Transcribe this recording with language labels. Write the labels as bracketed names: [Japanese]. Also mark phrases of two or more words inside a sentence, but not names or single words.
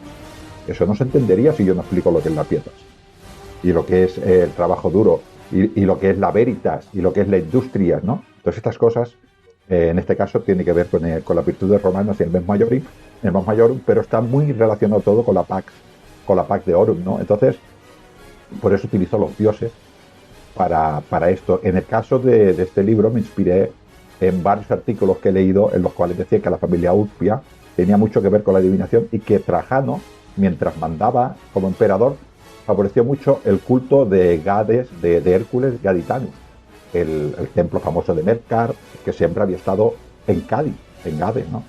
[Spanish] Eso no se entendería si yo no explico lo que es la pietas, y lo que es el trabajo duro, y lo que es la veritas, y lo que es la industria, ¿no? Entonces estas cosas, en este caso, tiene que ver con las virtudes romanas y el [Latin] mens maiorum, [Spanish] pero está muy relacionado todo con la [Latin] pax de Aurum, [Spanish] ¿no? Entonces, por eso utilizo los dioses, para esto. En el caso de este libro me inspiré en varios artículos que he leído en los cuales decía que la familia Ulpia tenía mucho que ver con la adivinación y que Trajano, mientras mandaba como emperador, favoreció mucho el culto de Gades, de Hércules Gaditanus, el templo famoso de Mercar, que siempre había estado en Cádiz, en Gades, ¿no?